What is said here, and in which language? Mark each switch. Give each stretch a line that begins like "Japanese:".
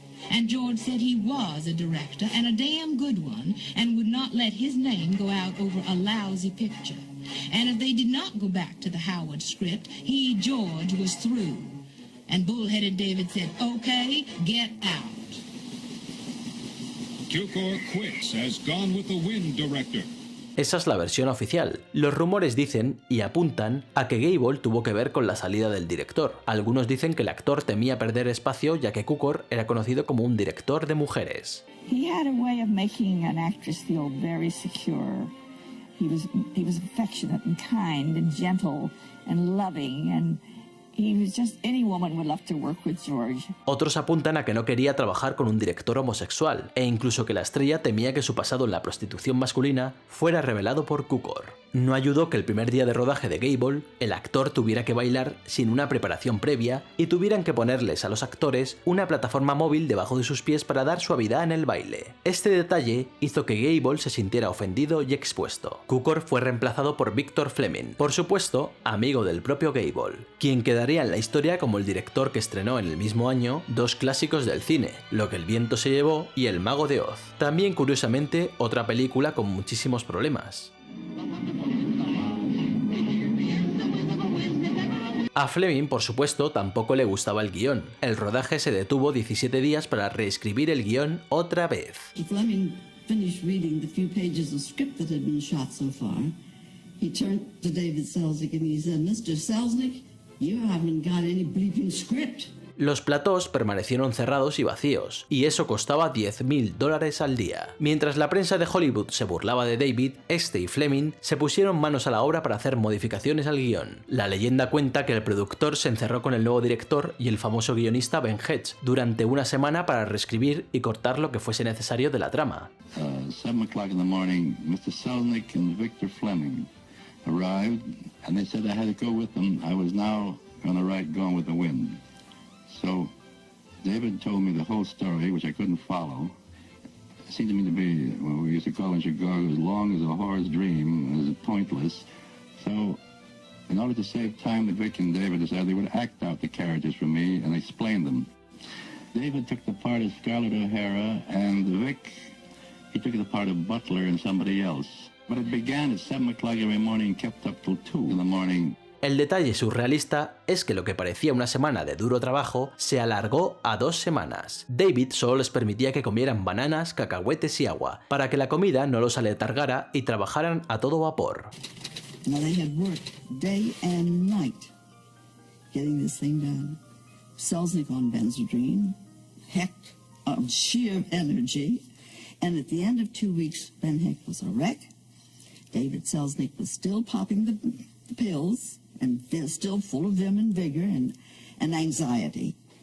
English: And George said he was a director, and a damn good one, and would not let his name go out over a lousy picture. And if they did not go back to the Howard script, he, George, was through. And bullheaded David said, okay, get out. Cukor quits as Gone with the Wind director.
Spanish: Esa es la versión oficial. Los rumores dicen y apuntan a que Gable tuvo que ver con la salida del director. Algunos dicen que el actor temía perder espacio ya que Cukor era conocido como un director de mujeres.
English: He had a way of making an actress feel very secure. He was affectionate and kind and gentle and loving and he was just any woman would love to work with George.
Spanish: Otros apuntan a que no quería trabajar con un director homosexual e incluso que la estrella temía que su pasado en la prostitución masculina fuera revelado por Cukor. No ayudó que el primer día de rodaje de Gable, el actor tuviera que bailar sin una preparación previa y tuvieran que ponerles a los actores una plataforma móvil debajo de sus pies para dar suavidad en el baile. Este detalle hizo que Gable se sintiera ofendido y expuesto. Cukor fue reemplazado por Victor Fleming, por supuesto, amigo del propio Gable, quien quedaría en la historia como el director que estrenó en el mismo año dos clásicos del cine, Lo que el viento se llevó y El mago de Oz. También, curiosamente, otra película con muchísimos problemas. A Fleming, por supuesto, tampoco le gustaba el guión. El rodaje se detuvo 17 días para reescribir el guión otra vez.
English: Fleming finished reading the few pages of script that had been shot so far. He turned to David Selznick and he said, "Mr. Selznick, you haven't got any bleeping script."
Spanish: Los platós permanecieron cerrados y vacíos, y eso costaba $10.000 al día. Mientras la prensa de Hollywood se burlaba de David, este y Fleming se pusieron manos a la obra para hacer modificaciones al guión. La leyenda cuenta que el productor se encerró con el nuevo director y el famoso guionista Ben Hedges durante una semana para reescribir y cortar lo que fuese necesario de la trama.
English: 7 o'clock in the morning, Mr. Selznick and Victor Fleming arrived, and they said I had to go with them. I was now going to write Gone with the Wind. So David told me the whole story, which I couldn't follow. It seemed to me to be what we used to call in Chicago, as long as a horse dream, as pointless. So in order to save time, Vic and David decided they would act out the characters for me and explain them. David took the part of Scarlett O'Hara, and Vic, he took the part of Butler and somebody else. But it began at 7 o'clock every morning and kept up till 2 in the morning.
Spanish: El detalle surrealista es que lo que parecía una semana de duro trabajo se alargó a 2 semanas. David solo les permitía que comieran bananas, cacahuetes y agua, para que la comida no los aletargara y trabajaran a todo vapor.
English: Now they had worked day and night getting this thing done. Selznick on Benzedrine, Hecht on sheer energy, and at the end of 2 weeks, Ben Hecht was a wreck. David Selznick was still popping the pills, and they're still full of vim and vigor and anxiety.